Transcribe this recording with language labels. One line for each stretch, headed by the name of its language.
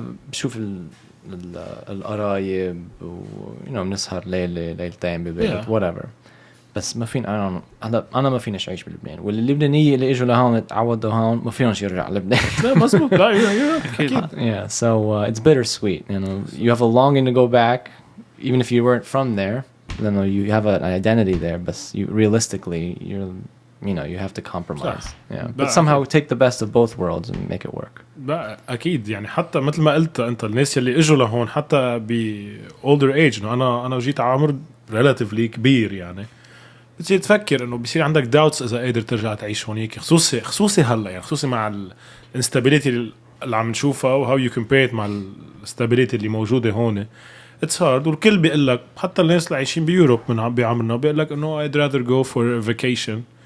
Arabic: بشوف القرايب بنسهر ليلتين ببيت whatever بس ما فين أنا ما فيناش أعيش بلبنان واللبنانية اللي إجوا لهون تعودوا هون ما فيناش يرجع لبنان لا مظبوط لا أكيد
English: so it's bittersweet you have a longing to go back even if you weren't from there you have an identity there but realistically you have to compromise but somehow take the best of both worlds and make it work
Arabic: لا أكيد يعني حتى مثل ما قلت أنت الناس اللي إجوا لهون حتى
English: older age
Arabic: أنا جيت عمر relatively كبير يعني بتصير تفكر إنه بيصير عندك doubts إذا قادر ترجع تعيش هونيك خصوصي هلا يعني خصوصي مع instability اللي عم نشوفها و
English: how you compare it
Arabic: مع instability اللي موجودة هون
English: it's hard
Arabic: والكل بيقول لك حتى الناس اللي عايشين بيوروب من بعمرنا بيقول لك إنه
English: I'd rather go for a vacation